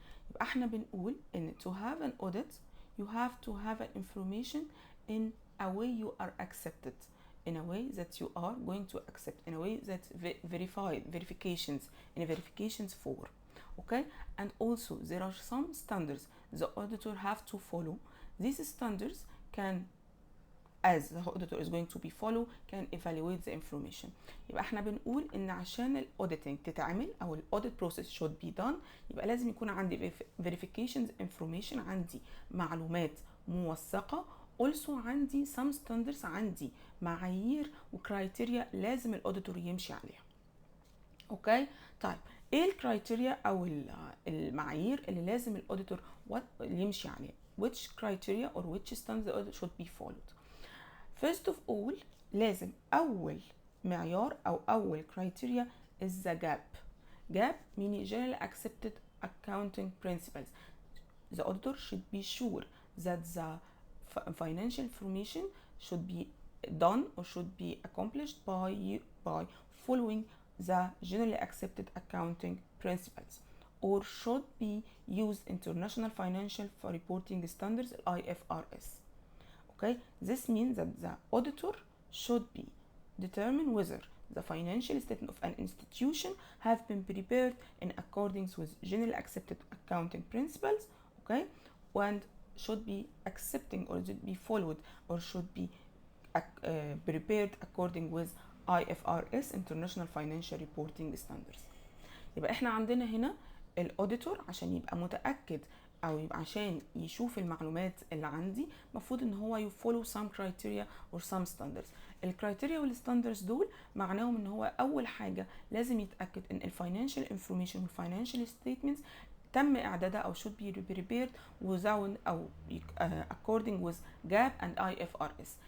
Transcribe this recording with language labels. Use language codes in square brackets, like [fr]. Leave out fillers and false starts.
[ar] يبقى احنا بنقول ان [en] to have an audit you have to have an information in a way you are accepted, in a way that you are going to accept, in a way that verifications for. Okay, and also there are some standards the auditor have to follow. These standards can as the auditor is going to be follow can evaluate the information. [ar] يبقى احنا بنقول ان عشان الاوديتنج تتعمل او الاوديت [en] process should be done [ar] يبقى لازم يكون عندي [en] verifications information، [ar] عندي معلومات موثقة، also عندي [en] some standards، [ar] عندي معايير وكرايتيريا لازم الاوديتور يمشي عليها. اوكي طيب ايه الكرايتيريا او المعايير اللي لازم الاوديتور يمشي عليها؟ [en] which criteria or which standards the audit should be followed. First of all [ar] لازم اول معيار او اول [en] criteria is the gap meaning generally accepted accounting principles. The auditor should be sure that the financial information should be done or should be accomplished by following the generally accepted accounting principles, or should be used international financial reporting standards IFRS. Okay, this means that the auditor should be determine whether the financial statement of an institution have been prepared in accordance with generally accepted accounting principles, okay, and should be accepting or should be followed or should be prepared according with IFRS International Financial Reporting Standards. [ar] يبقى احنا عندنا هنا الاوديتور عشان يبقى متأكد او يبقى عشان يشوف المعلومات اللي عندي المفروض ان هو يفولو [en] some criteria or some standards. [ar] الكرايتيريا والستاندرز دول معناهم ان هو اول حاجة لازم يتأكد ان الفاينانشال انفورميشن والفاينانشال ستيتمنتس تم اعدادها او [en] should be prepared without [ar] او [en] according with GAAP and IFRS.